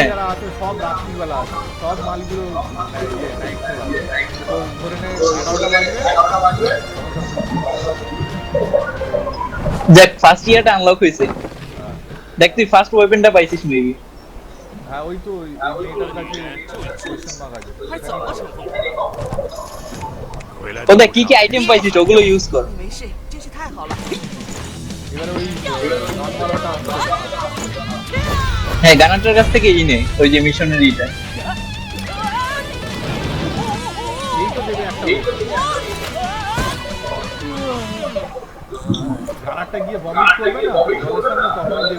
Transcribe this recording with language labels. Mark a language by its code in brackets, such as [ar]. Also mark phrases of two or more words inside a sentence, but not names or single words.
[bn] যারা আছে সব রাত্রিবেলা আছে, সব মালগুলো নাইট তো ধরে নে 11টা বাজবে। যাক, ফার্স্ট ইয়ারটা আনলক হয়েছে। দেখ তুই ফার্স্ট ওয়েপনটা পাইছিস মেবি। হ্যাঁ ওই তো ওই মেয়েটার কাছে [en] question mark [bn] আছে। [zh] 还怎么称呼？ [bn] ও দেখ কি কি আইটেম পাইছিস ওগুলো ইউজ কর। [zh] 没事，真是太好了。 [bn] এবারে ওই নর্মালটা হ্যাঁ গানারটার কাছ থেকে ই নে ওই যে মিশনের ইটা। এই তো দেবে একটা গানারটা গিয়ে বমিট করবে না জলের সামনে তখন দেবে।